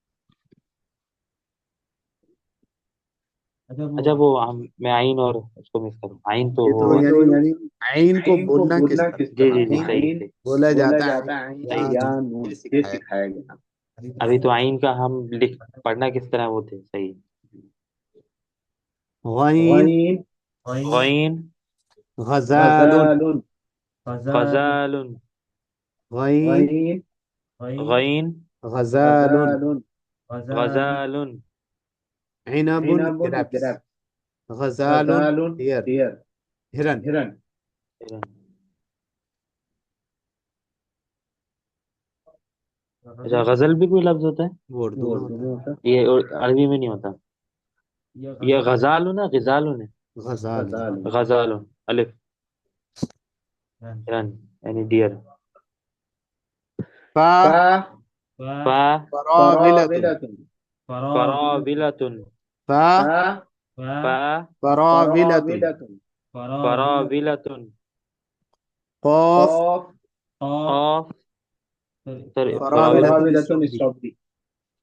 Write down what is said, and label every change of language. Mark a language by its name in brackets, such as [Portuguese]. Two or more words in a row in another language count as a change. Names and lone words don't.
[Urdu] اچھا وہ میں عین اور اس کو مس کروں عین تو یہ وہ. تو یہ تو یعنی یعنی عین کو عین کو بولنا کس بولنا طرح کس جی طرح جی جی عین صحیح عین صحیح. بولا بولا جاتا ہے جاتا ہے عین عین یا یا نون نون یہ یہ سکھایا سکھایا گیا ابھی تو عین کا ہم پڑھنا کس طرح وہ تھے صحیح. غین غین غین. غزال غزال غزال. غین غین غین. غزال غزال غزال. عنب عنب grapes گرفت غزال غزال deer ڈیر ہرن ہرن اچھا غزل بھی کوئی لفظ ہوتا ہے؟ وہ اردو وہ میں اردو ہوتا میں ہوتا یہ عربی میں نہیں ہوتا. یہ غزال نا غزال ہے. ہے غزال غزال غزال الف رن یعنی ڈیئر. فا فا فا. فراولة فراولة فراولة. فا فا فا. فراولة فراولة فراولة. قاف قاف قاف. فراولة فراولة. فراولة strawberry